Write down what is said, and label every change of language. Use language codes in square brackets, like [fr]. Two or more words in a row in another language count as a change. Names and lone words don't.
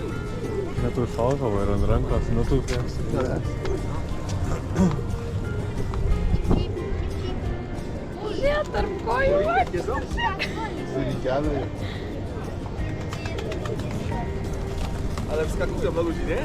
[lt] Ja tu šalko ir ant rankos nutūpė. Žiūrėt, tarp kojų. Zurikiane. [pl] Ale wskakują na ludzi, nie?